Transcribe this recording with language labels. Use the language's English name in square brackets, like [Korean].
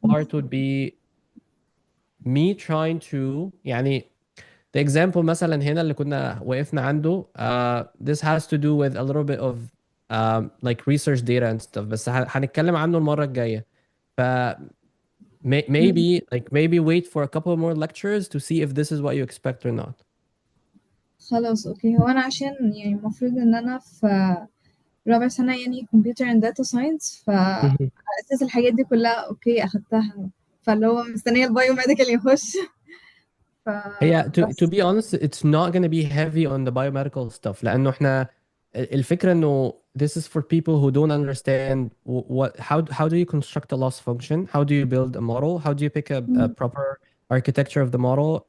[English] part would be me trying to يعني the example مثلا هنا [Arabic] اللي كنا وقفنا عنده [English] this has to do with a little bit of like research data and stuff [Arabic] بس هنتكلم عنه المرة الجاية [English] ف maybe wait for a couple more lectures to see if this is what you expect or not. [Arabic] خلاص اوكي. هو انا عشان يعني المفروض ان انا في رابع سنة يعني كمبيوتر اند داتا ساينس، فأساس الحاجات دي كلها اوكي اخدتها، فاللي هو مستنية البايو ميديكال يخش. هي to بس [English] be honest it's not going to be heavy on the biomedical stuff [Arabic] لأنه احنا الفكرة انه [English] this is for people who don't understand how do you construct a loss function, how do you build a model, how do you pick a proper architecture of the model.